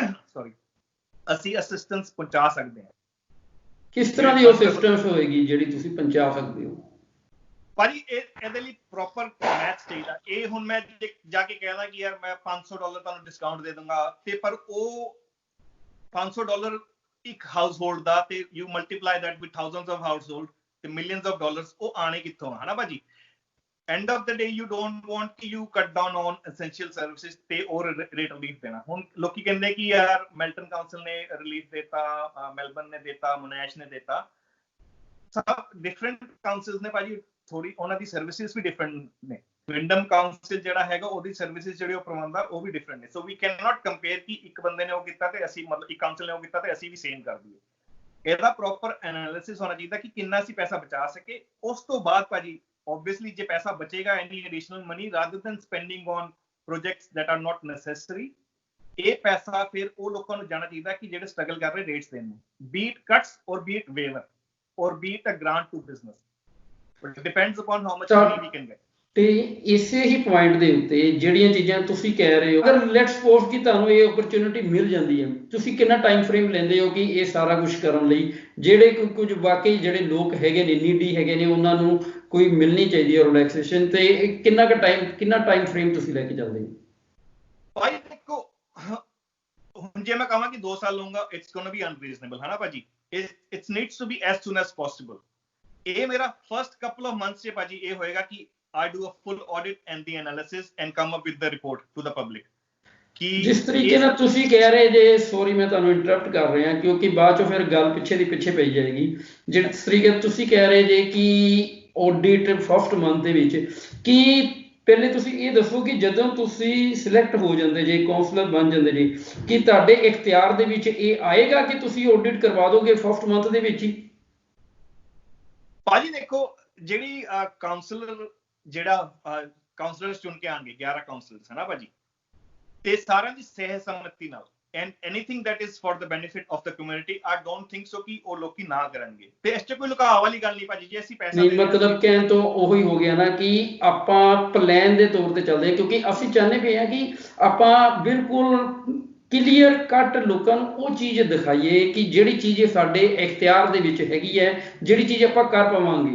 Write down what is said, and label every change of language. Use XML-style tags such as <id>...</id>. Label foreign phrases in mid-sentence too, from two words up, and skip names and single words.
<pa>ਅਸੀਂ ਅਸਿਸਟੈਂਸ ਪਹੁੰਚਾ ਸਕਦੇ ਹਾਂ ਕਿਸ ਤਰ੍ਹਾਂ ਦੀ ਉਹ ਅਸਿਸਟੈਂਸ ਹੋਏਗੀ ਜਿਹੜੀ ਤੁਸੀਂ ਪਹੁੰਚਾ ਸਕਦੇ ਹੋ ਭਾਜੀ ਇਹਦੇ ਲਈ</pa> <en>proper math</en> <pa>ਚਾਹੀਦਾ ਇਹ ਹੁਣ ਮੈਂ ਜਾ ਕੇ ਕਹਿਦਾ ਕਿ ਯਾਰ ਮੈਂ $500 ਤੁਹਾਨੂੰ ਡਿਸਕਾਊਂਟ ਦੇ ਦੂੰਗਾ ਤੇ ਪਰ ਉਹ $500 ਇੱਕ ਹਾਊਸ ਹੋਲਡ ਦਾ ਤੇ</pa> <en>you multiply that with thousands of house hold</en> <pa>ਤੇ</pa> <en>millions of dollars</en> <pa>ਉਹ ਆਣੇ ਕਿੱਥੋਂ ਹਨਾ ਭਾਜੀ</pa> <en>end of the day you don't want</en> <pa>ਕਿ</pa> <en>you cut down on essential services</en> <pa>ਤੇ और</pa> <en>rate relief</en> <pa>ਦੇਣਾ। ਹੁਣ ਲੋਕੀ ਕਹਿੰਦੇ ਕਿ ਯਾਰ ਮੈਲਟਨ ਕਾਉਂਸਲ ਨੇ ਰਿਲੀਫ ਦਿੱਤਾ, ਮੈਲਬਨ ਨੇ ਦਿੱਤਾ, ਮੋਨੈਸ਼ ਨੇ ਦਿੱਤਾ, ਸਭ ਡਿਫਰੈਂਟ ਕਾਉਂਸਲਸ ਨੇ ਭਾਜੀ, ਥੋੜੀ ਉਹਨਾਂ ਦੀ ਸਰਵਿਸਿਜ਼ ਵੀ ਡਿਫਰੈਂਟ ਨੇ। ਵਿੰਡਮ ਕਾਉਂਸਲ ਜਿਹੜਾ ਹੈਗਾ ਉਹਦੀ ਸਰਵਿਸਿਜ਼ ਜਿਹੜੀ ਉਹ ਪ੍ਰਬੰਧ ਆ ਉਹ ਵੀ ਡਿਫਰੈਂਟ ਨੇ।</pa> <en>so we can not compare</en> <pa>ਕਿ ਇੱਕ ਬੰਦੇ ਨੇ ਉਹ ਕੀਤਾ ਤੇ ਅਸੀਂ ਮਤਲਬ ਇੱਕ ਕਾਉਂਸਲ ਨੇ ਉਹ ਕੀਤਾ ਤੇ ਅਸੀਂ ਵੀ ਸੇਮ ਕਰ ਦਈਏ। ਇਹਦਾ ਪ੍ਰੋਪਰ ਐਨਾਲਿਸਿਸ ਹੋਣਾ ਚਾਹੀਦਾ ਕਿ ਕਿੰਨਾ ਅਸੀਂ ਪੈਸਾ ਬਚਾ ਸਕੇ। ਉਸ ਤੋਂ ਬਾਅਦ ਭਾਜੀ obviously ਜੇ ਪੈਸਾ ਬਚੇਗਾ,</pa> <en>any additional money rather than spending on projects that are not necessary,</en> <pa>ਇਹ ਪੈਸਾ ਫਿਰ ਉਹ ਲੋਕਾਂ ਨੂੰ ਜਾਣਾ ਚਾਹੀਦਾ ਕਿ ਜਿਹੜੇ ਸਟਰਗਲ ਕਰ ਰਹੇ ਰੇਟਸ ਦੇਣ ਨੂੰ,</pa> <en>be it cuts or be it waiver or be it a grant to business, but it depends upon how much money we can get।</en> <pa>ਤੇ ਇਸੇ ਹੀ ਪੁਆਇੰਟ ਦੇ ਉੱਤੇ ਜਿਹੜੀਆਂ ਚੀਜ਼ਾਂ ਤੁਸੀਂ ਕਹਿ ਰਹੇ ਹੋ, ਅਗਰ</pa> <en>let's suppose</en> <pa>ਕਿ ਤੁਹਾਨੂੰ ਇਹ ਓਪਰਚੁਨਿਟੀ ਮਿਲ ਜਾਂਦੀ ਹੈ, ਤੁਸੀਂ ਕਿੰਨਾ</pa> <en>time frame</en> <pa>ਲੈਂਦੇ ਹੋ ਕਿ ਇਹ ਸਾਰਾ ਕੁਝ ਕਰਨ ਲਈ? ਜਿਹੜੇ ਕੁਝ ਵਾਕਈ ਜਿਹੜੇ ਲੋਕ ਹੈਗੇ ਨੇ, ਨੀਡੀ ਹੈਗੇ ਨੇ, ਉਹਨਾਂ ਨੂੰ ਕੋਈ ਮਿਲਣੀ ਚਾਹੀਦੀ ਹੈ ਰਿਲੈਕਸੇਸ਼ਨ, ਤੇ ਕਿੰਨਾ</pa> <en>time frame</en> <pa>ਤੁਸੀਂ ਲੈ ਕੇ ਚੱਲਦੇ ਹੋ? ਭਾਈ ਦੇਖੋ, ਹੁਣ ਜੇ ਮੈਂ ਕਹਾਂ ਕਿ 2 ਸਾਲ ਲਊਂਗਾ,</pa> <en>it's gonna be unreasonable,</en> <pa>ਹੈ ਨਾ ਭਾਜੀ।</pa> <en>it's needs to be as soon as possible.</en> <pa>ਇਹ ਮੇਰਾ</pa> <en>first couple of months</en> <pa>'ਚ ਭਾਜੀ ਇਹ ਹੋਏਗਾ ਕਿ</pa> <en>I do a full audit and the analysis and come up with the report to the public।</en> <pa>ਜਿਸ ਤਰੀਕੇ ਨਾਲ ਤੁਸੀਂ ਕਹਿ ਰਹੇ ਜੇ, ਸੌਰੀ ਮੈਂ ਤੁਹਾਨੂੰ ਇੰਟਰਪਟ ਕਰ ਰਿਹਾ ਕਿਉਂਕਿ ਬਾਅਦ ਚੋਂ ਫਿਰ ਗੱਲ ਪਿੱਛੇ ਪਈ ਜਾਏਗੀ। ਜਿਸ ਤਰੀਕੇ ਤੁਸੀਂ ਕਹਿ ਰਹੇ ਜੇ ਕਿ ਆਡਿਟ</pa> <en>first month</en> <pa>ਦੇ ਵਿੱਚ, ਕਿ ਪਹਿਲੇ ਤੁਸੀਂ ਇਹ ਦੱਸੋ ਕਿ ਜਦੋਂ ਤੁਸੀਂ ਸਿਲੈਕਟ ਹੋ ਜਾਂਦੇ ਜੇ, ਕਾਉਂਸਲਰ ਬਣ ਜਾਂਦੇ ਜੇ, ਕਿ ਤੁਹਾਡੇ ਇਖਤਿਆਰ ਦੇ ਵਿੱਚ ਇਹ ਆਏਗਾ ਕਿ ਤੁਸੀਂ ਆਡਿਟ ਕਰਵਾ ਦੋਗੇ</pa> <en>first month</en> <pa>ਦੇ ਵਿੱਚ ਹੀ? ਭਾਜੀ ਦੇਖੋ, ਜਿਹੜੀ ਕਾਉਂਸਲਰ ਜਿਹੜਾ ਕਾਉਂਸਲਰਸ ਚੁਣ ਕੇ ਆਣਗੇ, 11 ਕਾਉਂਸਲਰਸ ਹੈ ਨਾ ਭਾਜੀ, ਤੇ ਸਾਰਿਆਂ ਦੀ ਸਹਿ ਸੰਮਤੀ ਨਾਲ</pa> <en>and anything that is for the benefit of the community, I don't think so</en> <pa>ਕਿ ਉਹ ਲੋਕੀ ਨਾ ਕਰਨਗੇ। ਤੇ ਇਸ 'ਚ ਕੋਈ ਲੁਕਾਅ ਵਾਲੀ ਗੱਲ ਨਹੀਂ ਭਾਜੀ। ਜੇ ਅਸੀਂ ਪੈਸਾ ਨਹੀਂ, ਮਤਲਬ ਕਹਿਣ ਤੋਂ ਉਹੀ ਹੋ ਗਿਆ ਨਾ ਕਿ ਆਪਾਂ ਪਲਾਨ ਦੇ ਤੌਰ ਤੇ ਚੱਲਦੇ ਹਾਂ, ਕਿਉਂਕਿ ਅਸੀਂ ਚਾਹੁੰਦੇ ਪਏ ਹਾਂ ਕਿ ਆਪਾਂ ਬਿਲਕੁਲ</pa> <en>clear cut</en> <pa>ਲੋਕਾਂ ਨੂੰ ਉਹ ਚੀਜ਼ ਦਿਖਾਈਏ ਕਿ ਜਿਹੜੀ ਚੀਜ਼ ਸਾਡੇ ਇਖਤਿਆਰ ਦੇ ਵਿੱਚ ਹੈਗੀ ਹੈ, ਜਿਹੜੀ ਚੀਜ਼ ਆਪਾਂ ਕਰ ਪਾਵਾਂਗੇ।</pa>